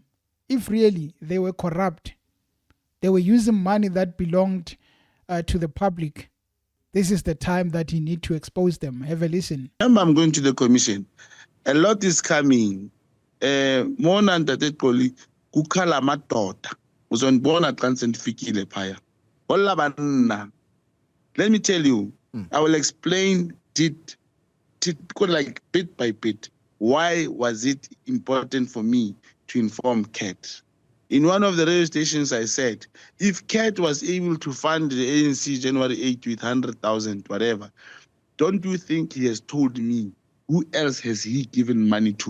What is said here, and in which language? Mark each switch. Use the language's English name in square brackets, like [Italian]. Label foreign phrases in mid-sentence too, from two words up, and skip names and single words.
[English] If really they were corrupt, they were using money that belonged to the public, this is the time that he need to expose them. Have a listen. I'm going to the commission. A lot is coming. More than that, [Xhosa] kukhala madoda uzonibona xa sendifikile phaya hola banna. [English] Let me tell you, I will explain like bit by bit why was it important for me to inform Kat. In one of the radio stations I said, if Kat was able to fund the ANC January 8 with 100,000 whatever, don't you think he has told me who else has he given money to?